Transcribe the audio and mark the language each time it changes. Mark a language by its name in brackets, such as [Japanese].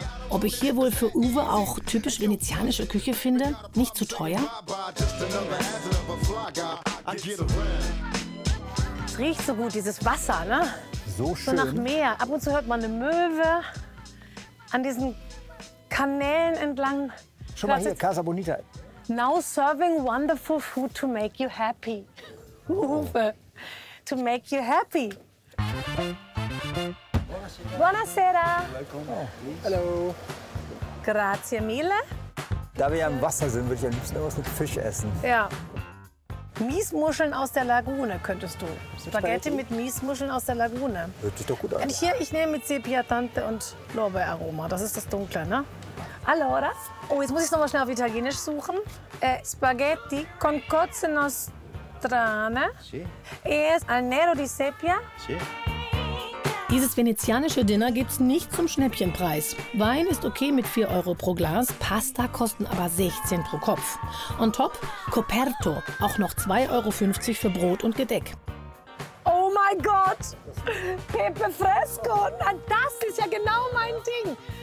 [German] Ob ich hier wohl für Uwe auch typisch venezianische Küche finde? Nicht zu teuer? Es riecht so gut, dieses Wasser, ne? So schön. So nach Meer. Ab und zu hört man eine Möwe an diesen Kanälen entlang. Schon mal hier, Casa Bonita. [English] Now serving wonderful food to make you happy. Uwe, to make you happy. [Italian] Buonasera. [German] Hallo. [Italian] Grazie mille. [German] Da wir ja im Wasser sind, würde ich am liebsten was mit Fisch essen. Ja. Miesmuscheln aus der Lagune könntest du. Spaghetti mit Miesmuscheln aus der Lagune. Hört sich doch gut an. Und hier, ich nehme mit Sepia Tante und Lorbeeraroma. Das ist das Dunkle, ne? [Italian] Allora. [German] Oh, jetzt muss ich es noch mal schnell auf Italienisch suchen. [Italian] Spaghetti con cozze nostrane. Sì. E al nero di sepia. Sì. [German] Dieses venezianische Dinner gibt's nicht zum Schnäppchenpreis. Wein ist okay mit 4 Euro pro Glas, Pasta kosten aber 16 pro Kopf. On top, Coperto, auch noch 2,50 Euro für Brot und Gedeck. Oh mein Gott, Pepe Fresco, na, das ist ja genau mein Ding.